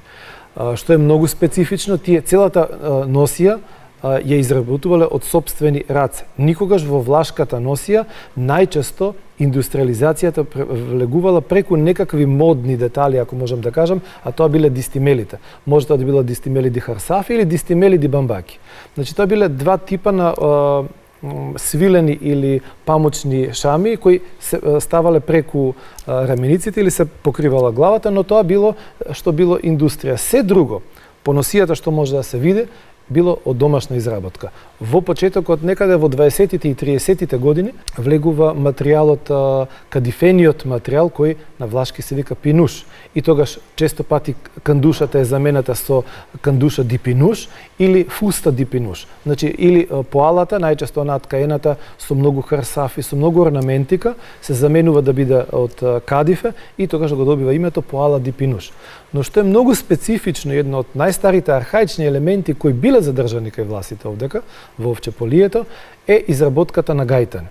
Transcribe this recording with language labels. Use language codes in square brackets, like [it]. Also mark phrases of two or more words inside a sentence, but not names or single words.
[mk] Што е многу специфично, тие целата носија ја изработувале од сопствени раце. Никогаш во влашката носија најчесто индустриализацијата влегувала преку некакви модни детали, ако можам да кажам, а тоа биле дистимелите. Може тоа да било [rup] дистимели ди харсафи [mk] или [rup] дистимели ди бамбаки. [mk] Значи тоа биле два типа на свилени или памучни шами кои се ставале преку рамениците или се покривала главата, но тоа било што било индустрија. Се друго, по носијата што може да се види, било од домашна изработка. Во почетокот, некаде во 20-тите и 30-тите години, влегува материјалот, кадифениот материјал, кој на влашки се вика пинуш. И тогаш често пати кандушата е замената со [rup] кандуша ди пинуш [mk] или [rup] фуста ди пинуш. [mk] Значи, или поалата, најчесто наткаената со многу харсафи, со многу орнаментика, се заменува да биде од кадифе и тогаш го добива името [rup] поала ди пинуш. [mk] Но што е многу специфично, едно од најстарите архаични елементи кои биле задржани кај власите овдека, во овчеполието, е изработката на гајтани.